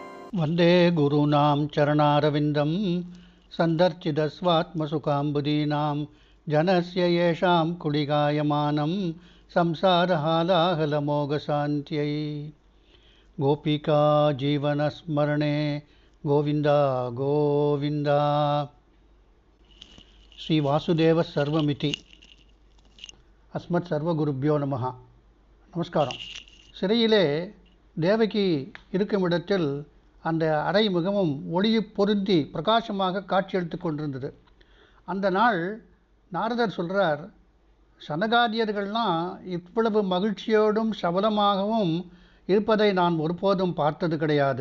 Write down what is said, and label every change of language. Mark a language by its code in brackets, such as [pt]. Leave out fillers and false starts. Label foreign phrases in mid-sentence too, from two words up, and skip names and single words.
[sa] वंदे गुरूणां चरणारविन्दं सन्दर्चितस्वात्मसुखाम्बुदीनां जनस्य येषां कुडिगायमानं संसारहालाहलमोघशान्त्यै गोपिका जीवनस्मरणे गोविन्द गोविन्द श्री वासुदेव सर्वमिति अस्मत् सर्वगुरुभ्यो नमः நமஸ்காரம். [ta] சிறையிலே தேவகி இருக்கும் இடத்தில் அந்த அறை மிகவும் ஒளி பொருந்தி பிரகாசமாக காட்சியளித்து கொண்டிருந்தது. அந்த நாள் நாரதர் சொல்கிறார், சனகாதியர்கள்லாம் இவ்வளவு மகிழ்ச்சியோடும் சபலமாகவும் இருப்பதை நான் ஒருபோதும் பார்த்தது கிடையாது.